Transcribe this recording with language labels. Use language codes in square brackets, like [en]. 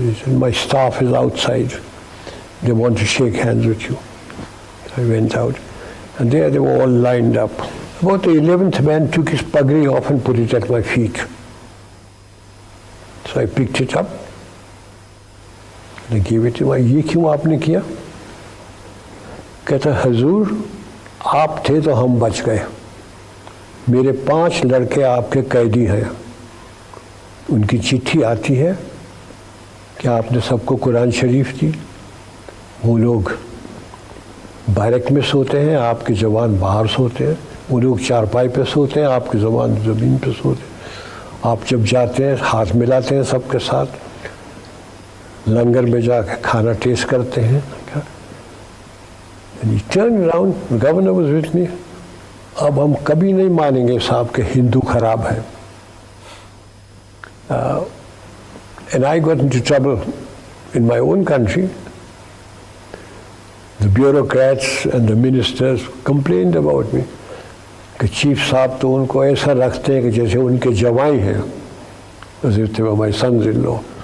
[en] He said, "My staff is outside. They want to shake hands with you." I went out, and there they were all lined up. About the 11th man took his pagri off and put it at my feet. So I picked it up, and I gave it to him. [hi] "ये क्यों आपने किया?" कहता, "हजूर, आप थे तो हम बच गए. मेरे 5 लड़के आपके कैदी हैं. उनकी चिट्ठी आती है कि आपने सबको कुरान शरीफ दी. वो लोग बैरक में सोते हैं, आपके जवान बाहर सोते हैं. वो लोग चारपाई पे सोते हैं, आपके जवान ज़मीन पे सोते हैं. आप जब जाते हैं हाथ मिलाते हैं सबके साथ, लंगर में जाके खाना टेस्ट करते हैं. [en] And he turned around, the governor was with me. [hi] अब हम कभी नहीं मानेंगे साहब कि हिंदू खराब है. [en] And I got into trouble in my own country. The bureaucrats and the ministers complained about me [hi] कि चीफ साहब तो उनको ऐसा रखते हैं कि जैसे उनके जवाई हैं, [en] as if they were my sons-in-law.